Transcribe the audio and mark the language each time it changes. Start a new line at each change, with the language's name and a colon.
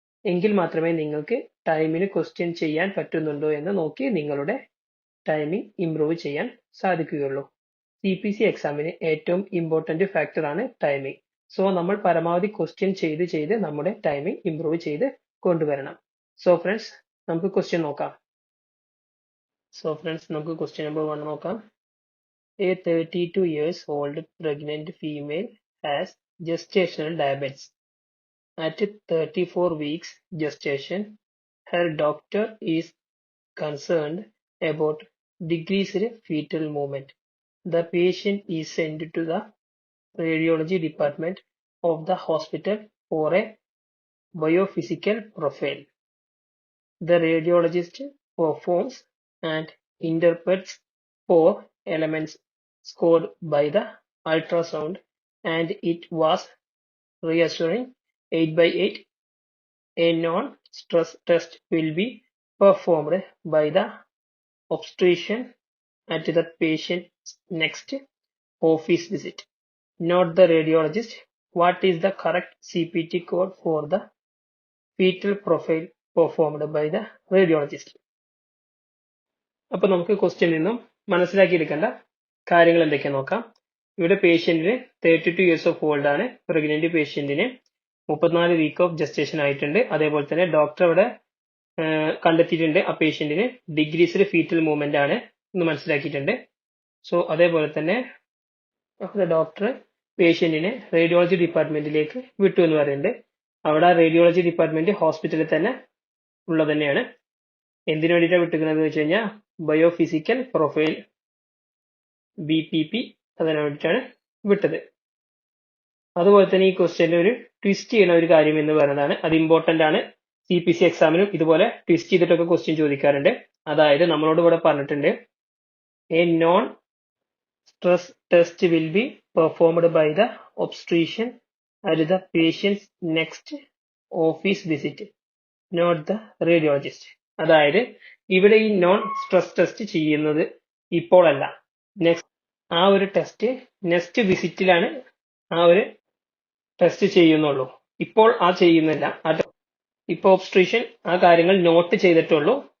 Malayalam: എങ്കിൽ മാത്രമേ നിങ്ങൾക്ക് ടൈമിന് ക്വസ്റ്റ്യൻ ചെയ്യാൻ പറ്റുന്നുണ്ടോ എന്ന് നോക്കി നിങ്ങളുടെ ടൈമിംഗ് ഇംപ്രൂവ് ചെയ്യാൻ സാധിക്കുകയുള്ളൂ. CPC എക്സാമിന് ഏറ്റവും ഇമ്പോർട്ടന്റ് ഫാക്ടർ ആണ് ടൈമിംഗ്. സോ നമ്മൾ പരമാവധി ക്വസ്റ്റ്യൻ ചെയ്ത് നമ്മുടെ ടൈമിംഗ് ഇംപ്രൂവ് ചെയ്ത് കൊണ്ടുവരണം. സോ ഫ്രണ്ട്സ്, നമുക്ക് ക്വസ്റ്റ്യൻ നോക്കാം. നമുക്ക് ക്വസ്റ്റ്യൻ നമ്പർ 1 നോക്കാം.
English: A 32 years old pregnant female has gestational diabetes. At 34 weeks gestation, her doctor is concerned about decreased fetal movement. The patient is sent to the radiology department of the hospital for a biophysical profile. The radiologist performs and interprets 4 elements scored by the ultrasound, and it was reassuring. 8/8 a non-stress test will be performed by the obstetrician at the patient's next office visit. Note the radiologist. What is the correct CPT code for the fetal profile performed by the radiologist?
Malayalam: അപ്പോൾ നമുക്ക് ക്വസ്റ്റ്യനിൽ നിന്നും മനസ്സിലാക്കിയെടുക്കേണ്ട കാര്യങ്ങൾ എന്തൊക്കെയാ നോക്കാം. ഇവിടെ പേഷ്യന്റിന് 32 years of old ആണ്. Pregnant പേഷ്യന്റിന് 34 week of gestation ആയിട്ടുണ്ട്. അതേപോലെ തന്നെ ഡോക്ടർ അവിടെ കണ്ടെത്തിയിട്ടുണ്ട് ആ പേഷ്യന്റിന് ഡിഗ്രീസ്ഡ് ഫീറ്റൽ മൂവ്മെന്റ് ആണ് എന്ന് മനസ്സിലാക്കിയിട്ടുണ്ട്. സോ അതേപോലെ തന്നെ ഡോക്ടർ പേഷ്യന്റിനെ റേഡിയോളജി ഡിപ്പാർട്ട്മെന്റിലേക്ക് വിട്ടു എന്ന് പറയുന്നുണ്ട്. അവിടെ റേഡിയോളജി ഡിപ്പാർട്ട്മെന്റ് ഹോസ്പിറ്റലിൽ തന്നെ ഉള്ളത് തന്നെയാണ്. എന്തിനു വേണ്ടിയിട്ടാണ് വിട്ടുന്നത് വെച്ച് കഴിഞ്ഞാൽ ബയോഫിസിക്കൽ പ്രൊഫൈൽ BPP അതിനു വേണ്ടിയിട്ടാണ് വിട്ടത്. അതുപോലെ തന്നെ ഈ ക്വസ്റ്റ്യനിൽ ഒരു ട്വിസ്റ്റ് ചെയ്യുന്ന ഒരു കാര്യം എന്ന് പറയുന്നതാണ്. അത് ഇമ്പോർട്ടന്റ് ആണ്. CPC എക്സാമിനും ഇതുപോലെ ട്വിസ്റ്റ് ചെയ്തിട്ടൊക്കെ ക്വസ്റ്റ്യൻ ചോദിക്കാറുണ്ട്.
English: അതായത് നമ്മളോട് ഇവിടെ പറഞ്ഞിട്ടുണ്ട് a non stress test will be performed by the obstetrician at the patient's next office visit, not the radiologist.
Malayalam: അതായത് ഇവിടെ ഈ നോൺ സ്ട്രെസ് ടെസ്റ്റ് ചെയ്യുന്നത് ഇപ്പോഴല്ല, ആ ഒരു ടെസ്റ്റ് നെക്സ്റ്റ് വിസിറ്റിലാണ് ആ ഒരു ടെസ്റ്റ് ചെയ്യുന്നുള്ളൂ. ഇപ്പോൾ ചെയ്യുന്നില്ല. ഇപ്പൊ ഒബ്സ്ട്രീഷ്യൻ ആ കാര്യങ്ങൾ നോട്ട് ചെയ്തിട്ടുള്ളൂ.